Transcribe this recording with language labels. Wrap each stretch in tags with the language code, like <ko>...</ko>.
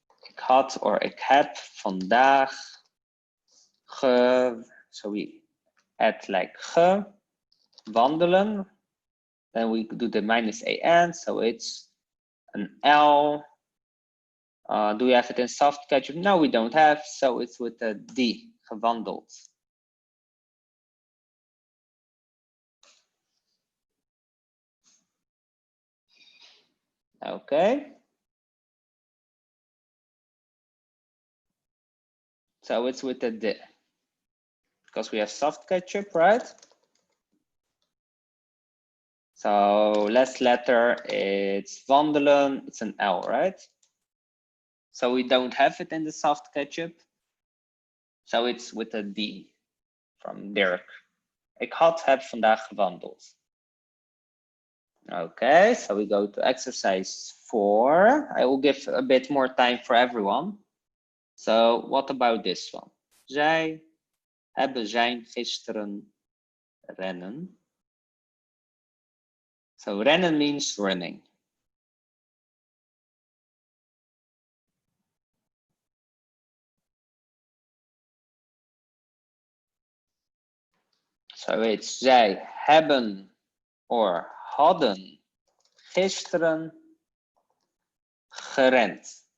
<nl>Ik had or ik heb vandaag</nl> <en>so we add like</en> <nl>wandelen.</nl> <en>Then we do the minus an, so it's an L. Do we have it in soft ketchup? No, we don't have, so it's with a D, gewandeld. Okay. So it's with a D, because we have soft ketchup, right? So last letter, it's wandelen, it's an L, right? So we don't have it in the soft ketchup. So it's with a D from Dirk.</en> <nl>Ik heb vandaag gewandeld.</nl> <en>Okay, so we go to exercise 4. I will give a bit more time for everyone. So what about this one?</en> <nl>Zij zijn gisteren rennen.</nl> <en>So rennen means running. So it's</en> <nl>zij hebben or hadden gisteren gerend.</nl>